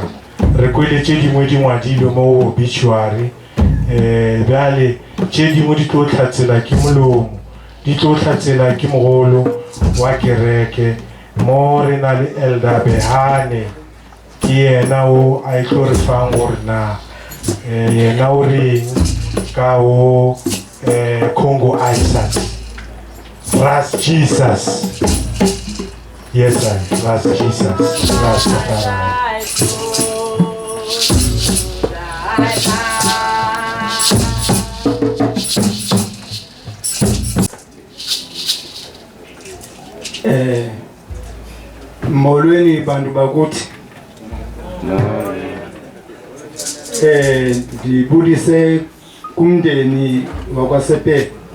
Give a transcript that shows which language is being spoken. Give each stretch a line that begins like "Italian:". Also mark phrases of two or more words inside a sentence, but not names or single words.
Northern Sotho: Re kwele tše dingwe di ngwadilwe mo obituary, bjale tše dingwe di tlo hlatsela ke molomo, di tlo hlatsela ke mogolo wa kereke mo re na le Elder Behane ke yena o a tlo re fang gore na yena o reng ka o Congo Island.
English: Ras Jesus. Yes, sir. Ras Jesus. Ras
Xhosa: molweni bantu bakuthi ndibulise kumndeni wakwaSepe,